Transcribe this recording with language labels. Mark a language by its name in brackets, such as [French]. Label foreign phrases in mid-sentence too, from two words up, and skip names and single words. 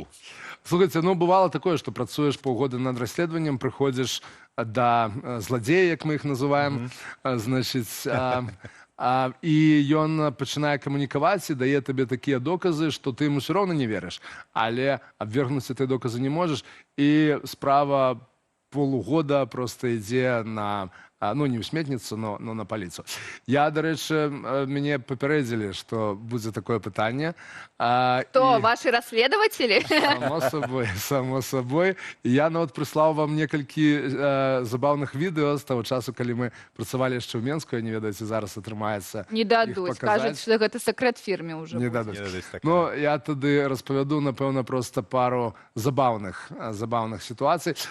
[Belarusian] Слухайце, бывало такое, што працуеш паўгода над расследаваннем, прыходзіш да зладзея, як мы іх называем, значыць, і ён пачынае камунікаваць і дае табе такія доказы, што ты ему ўсё роўна не верыш, але абвергнуць гэтыя доказы не можаш, і справа [Russian] полугода просто [Belarusian] ідзе на ну не ў сметніцу, но на паліцу. Я, дарэчы, мяне папярэдзілі, што будзе такое пытанне. [Russian] То ваши расследователи? Само собой. [Belarusian] І я нават прыслаў вам некалькі забаўных відэо з таго часу, калі мы працавалі яшчэ ў Менску, я не ведаеце, зараз атрымаецца Не дадуць, кажуць, што гэта сакрэт фірме ўжо. не дадуць. Ну, я тады распавяду, напэўна, проста пару забаўных сітуацый.